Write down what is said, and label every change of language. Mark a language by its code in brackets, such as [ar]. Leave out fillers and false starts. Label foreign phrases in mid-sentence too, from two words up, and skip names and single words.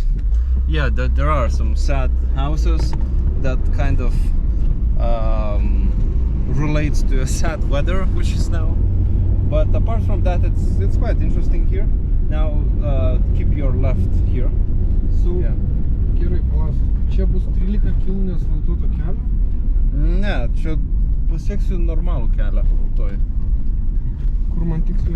[en] Yeah, there are some sad houses that kind of relates to a sad weather which is now, but apart from that it's quite interesting here. Now keep your left here. So yeah. [lt] Gerai, palauk, čia bus 13 km neasfaltuoto kelio? Ne, čia pasieksiu normalų kelią toj. Kur man tiksliai?